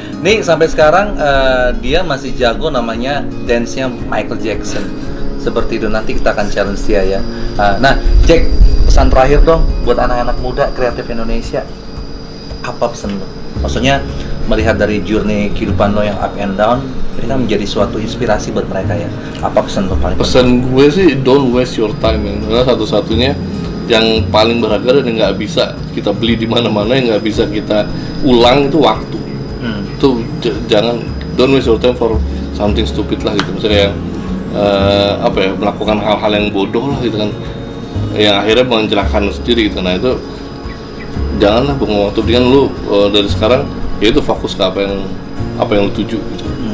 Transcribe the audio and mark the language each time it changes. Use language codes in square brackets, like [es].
[id] Nih sampai sekarang dia masih jago namanya dance-nya Michael Jackson. Seperti itu, nanti kita akan challenge dia ya. Nah, Jack, pesan terakhir dong buat anak-anak muda kreatif Indonesia. Apa pesan lo? Maksudnya melihat dari journey kehidupan lo yang [en] up and down, [id] ini kan menjadi suatu inspirasi buat mereka ya. Apa pesan lo paling? Pesan gue sih, [en] don't waste your time, [id] ya. Karena satu-satunya yang paling berharga dan nggak bisa kita beli di mana-mana, yang nggak bisa kita ulang itu waktu. Tuh jangan, [en] don't waste your time for something stupid [id] lah gitu. Misalnya yang melakukan hal-hal yang bodoh lah gitu kan, yang akhirnya mencelakakan lu sendiri gitu. Nah itu janganlah buang waktu, dengan lu dari sekarang ya itu fokus ke apa yang lu tuju gitu.